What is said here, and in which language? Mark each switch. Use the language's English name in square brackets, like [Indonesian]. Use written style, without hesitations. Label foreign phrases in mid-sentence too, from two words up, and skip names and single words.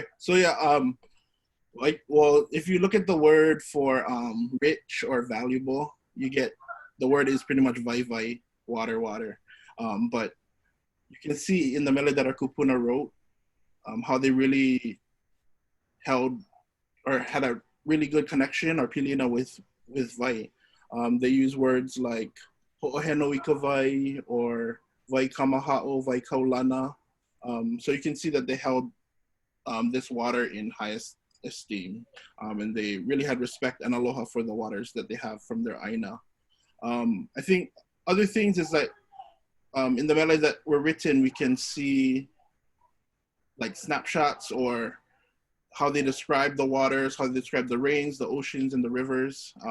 [English] So yeah, well, if you look at the word for rich or valuable, you get, the word is pretty much vai, water, water. But you can see in the mele that our kupuna wrote, how they really held or had a really good connection or pilina with vai. They use words like [Hawaiian] ho'oheno ika vai [English] or [Hawaiian] vai kamaha'o, vai kaulana. [English] So you can see that they held this water in highest esteem, and they really had respect and aloha for the waters that they have from their āina. I think other things is that in the mele that were written, we can see like snapshots or how they describe the waters, how they describe the rains, the oceans, and the rivers.